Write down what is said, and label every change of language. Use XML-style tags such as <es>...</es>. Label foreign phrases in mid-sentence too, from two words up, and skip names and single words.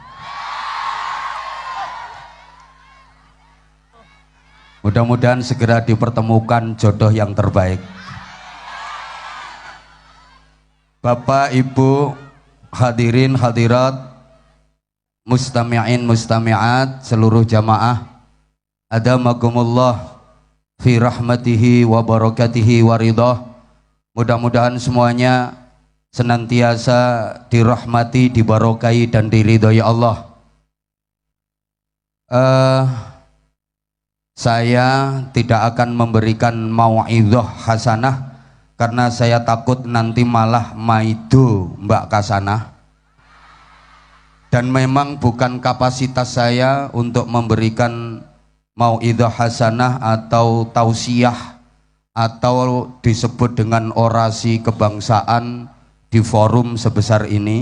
<id>Mudah-mudahan segera dipertemukan jodoh yang terbaik. Bapak, Ibu, hadirin, hadirat, mustami'in, mustami'at, seluruh jamaah,</id> <ar>أدامكم الله في رحمته وبركاته ورضاه.</ar> <id>Mudah-mudahan semuanya senantiasa dirahmati, dibarokai, dan diridhoi Allah. Saya tidak akan memberikan</id> <ar>موعظة حسنة</ar> <id>karena saya takut nanti malah maido Mbak Kasanah, dan memang bukan kapasitas saya untuk memberikan</id> <ar>موعظة حسنة</ar> <id>atau tausiah atau disebut dengan orasi kebangsaan di forum sebesar ini.</id>